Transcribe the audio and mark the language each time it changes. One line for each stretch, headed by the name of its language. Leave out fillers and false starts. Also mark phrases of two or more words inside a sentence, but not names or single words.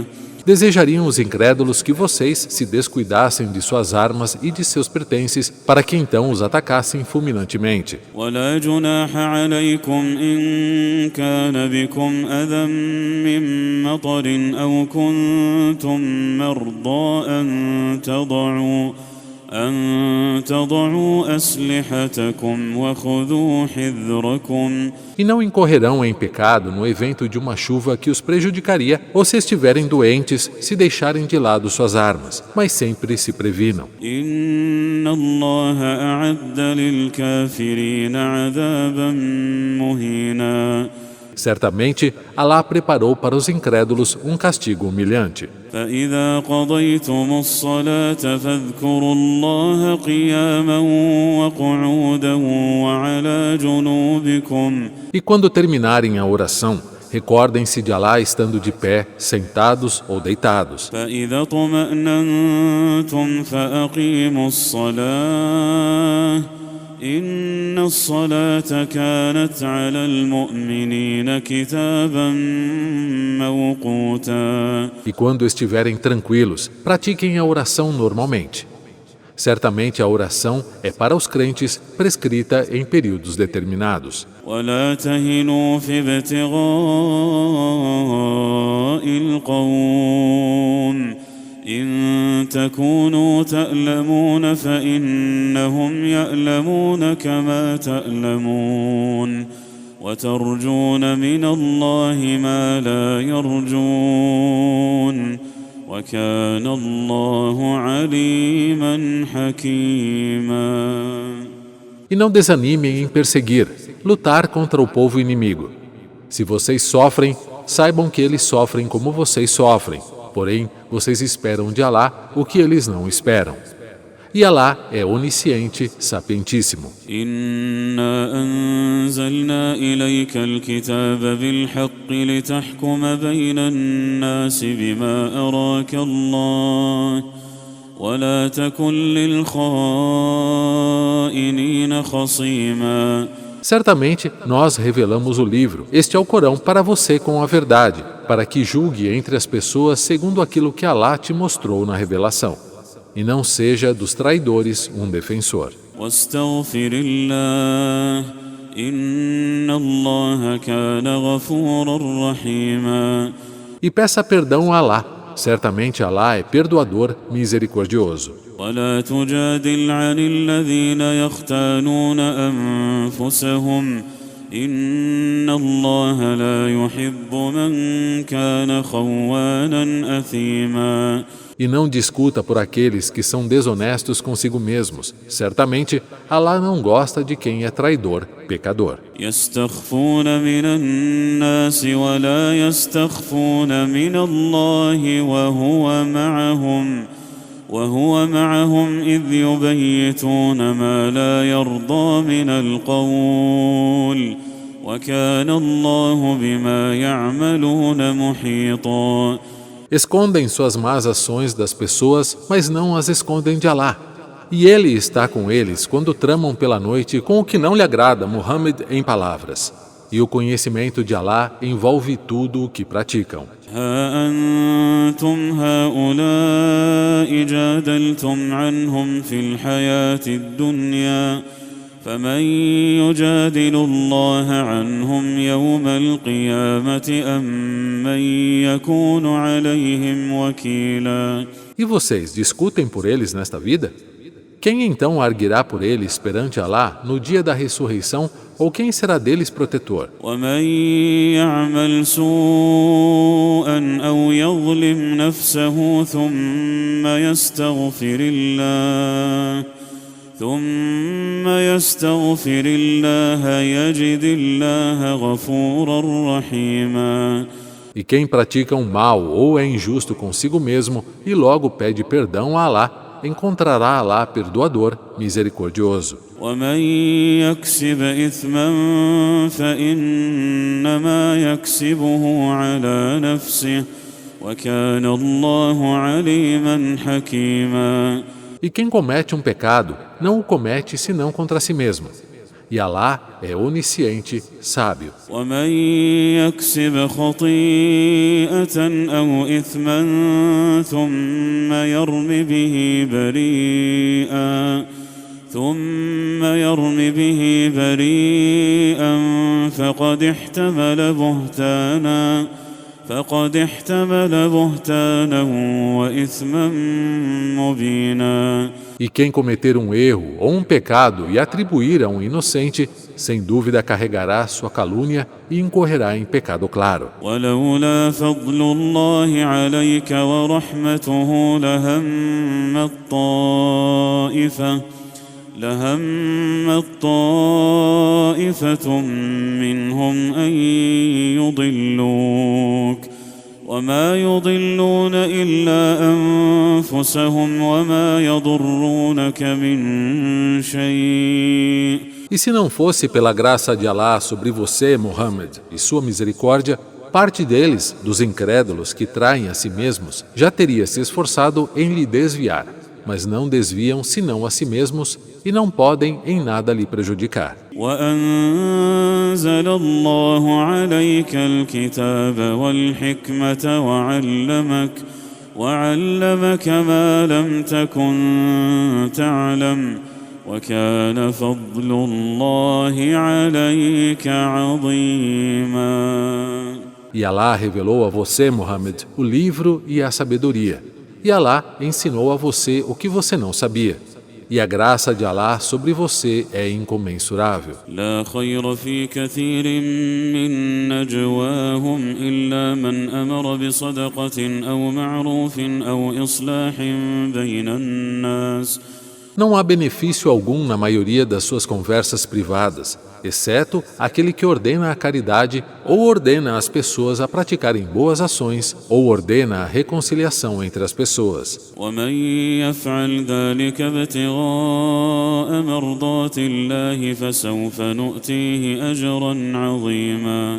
Portuguese: Desejariam os incrédulos que vocês se descuidassem de suas armas e de seus pertences, para que então os atacassem fulminantemente.
Arabic: ولا جناح عليكم إن كان بكم أذى من مطر أو كنتم مرضى أن تضعوا أسلحتكم وخذوا حذركم.
Portuguese: E não incorrerão em pecado no evento de uma chuva que os prejudicaria, ou se estiverem doentes, se deixarem de lado suas armas, mas sempre se previnam.
Arabic: إن الله أعد للكافرين عذابا مهينا.
Portuguese: Certamente, Alá preparou para os incrédulos um castigo humilhante.
Arabic: فإذا قضيتم الصلاة فاذكروا الله قياما وقعودا وعلى جنوبكم.
Portuguese: E quando terminarem a oração, recordem-se de Alá estando de pé, sentados ou deitados.
Arabic: فإذا اطمأننتم فأقيموا الصلاة إن الصلاة كانت على المؤمنين كتابا موقوتا.
Portuguese: E quando estiverem tranquilos, pratiquem a oração normalmente. Certamente a oração é para os crentes prescrita em períodos determinados.
Arabic: ولا تهنوا في ابتغاء القوم إن تكونوا تألمون فإنهم يألمون كما تألمون وترجون من الله ما لا يرجون وكان الله عليما حكيما.
Portuguese: E não desanimem em perseguir, lutar contra o povo inimigo. Se vocês sofrem, saibam que eles sofrem como vocês sofrem. Porém, vocês esperam de Alá o que eles não esperam. E Alá é onisciente, sapientíssimo.
Arabic: إنا أنزلنا إليك الكتاب بالحق لتحكم بين الناس بما أراك الله ولا تكن للخائنين خصيما.
Portuguese: Certamente, nós revelamos o livro. Este é o Corão para você com a verdade, para que julgue entre as pessoas segundo aquilo que Alá te mostrou na revelação. E não seja dos traidores um defensor.
Arabic: واستغفر الله إن الله كان غفورا رحيما.
Portuguese: E peça perdão a Alá. Certamente Alá é perdoador, misericordioso.
Arabic: ولا تجادل عن الذين يختانون أنفسهم إن الله لا يحب من كان خوانا أثيما.
Portuguese: E não discuta por aqueles que são desonestos consigo mesmos. Certamente, Alá não gosta de quem é traidor, pecador.
Arabic: يستخفون من الناس ولا يستخفون من الله وهو معهم إذ يبيتون ما لا يرضى من القول وكان الله بما يعملون محيطا.
Portuguese: Escondem suas más ações das pessoas, mas não as escondem de Alá. E Ele está com eles quando tramam pela noite com o que não lhe agrada, Muhammad, em palavras. E o conhecimento de Alá envolve tudo o que praticam.
Arabic: ها أنتم هؤلاء جادلتم عنهم في الحياة الدنيا فمن يجادل الله عنهم يوم القيامة أم من يكون عليهم وكيلا.
Portuguese: E vocês discutem por eles nesta vida? Quem então arguirá por eles perante Alá no dia da ressurreição Ou quem será deles protetor?
Arabic: ومن يعمل سوءا أو يظلم نفسه ثم يستغفر الله يجد الله غفورا رحيما.
Portuguese: E quem pratica um mal ou é injusto consigo mesmo e logo pede perdão a Alá, encontrará Alá perdoador, misericordioso.
Arabic: ومن يكسب إثما فإنما يكسبه على نفسه وكان الله عليما حكيما.
Portuguese: E quem comete um pecado, não o comete senão contra si mesmo. E Alá é onisciente, sábio.
Arabic: ومن يكسب خطيئة أو إثما ثم يرم به بريئا فقد احتمل بهتانا وإثما مبينا.
Portuguese: E quem cometer um erro ou um pecado e atribuir a um inocente, sem dúvida carregará sua calúnia e incorrerá em pecado claro.
Arabic: ولولا فضل الله عليك ورحمته لهمت طائفة منهم أن يضلوك وما يضلون إلا أنفسهم وما يضرونك من شيء.
Portuguese: E se não fosse pela graça de Alá sobre você, Muhammad, e sua misericórdia, parte deles, dos incrédulos que traem a si mesmos, já teria se esforçado em lhe desviar, mas não desviam senão a si mesmos e não podem em nada lhe prejudicar.
Arabic: وأنزل الله عليك الكتاب والحكمة وعلمك ما لم تكن تعلم وكان فضل الله عليك عظيما.
Portuguese: E Alá revelou a você, Muhammad, o livro e a sabedoria. E Alá ensinou a você o que você não sabia. E a graça de Alá sobre você é incomensurável.
Arabic: لا خير في كثير من نجواهم إلا من أمر بصدقة أو معروف أو إصلاح بين الناس.
Portuguese: Não há benefício algum na maioria das suas conversas privadas, exceto aquele que ordena a caridade ou ordena as pessoas a praticarem boas ações ou ordena a reconciliação entre as pessoas.
Arabic: ومن يفعل ذلك ابتغاء مرضات الله فسوف نؤتيه أجرا عظيما.